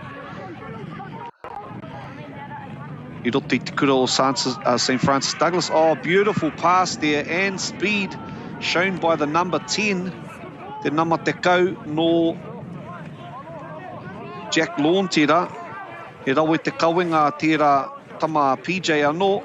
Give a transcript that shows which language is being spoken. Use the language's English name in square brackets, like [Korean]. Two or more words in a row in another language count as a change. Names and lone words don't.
[Māori] I roto I te kura o St. Francis Douglas. [English] Oh, beautiful pass there and speed shown by the number 10. [Māori] Te nama te kau no Jack Lawn tērā. He rawe te kauenga tērā tama PJ anō.